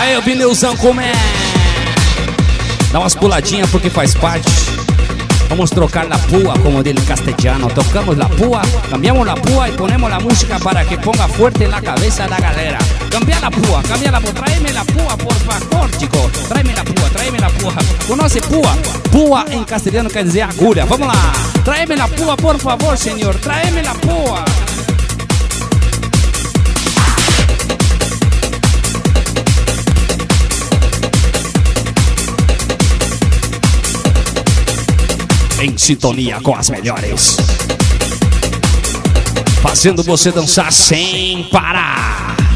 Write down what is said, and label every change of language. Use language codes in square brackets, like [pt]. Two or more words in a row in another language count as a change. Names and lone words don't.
[pt] Aí o pneuzão comé. Dá umas puladinhas porque faz parte. [es] Vamos trocar la púa, como dele castellano. Tocamos la púa, cambiamos la púa y ponemos la música para que ponga fuerte en la cabeza de la galera. Cambia la púa, tráeme la púa, por favor, chico. Tráeme la púa. ¿Conoce púa? Púa en castellano [pt] quer dizer agulha. Vamos lá. [es] Tráeme la púa, por favor, señor. Tráeme la púa. [pt] Em sintonia com as melhores, fazendo você dançar sem parar.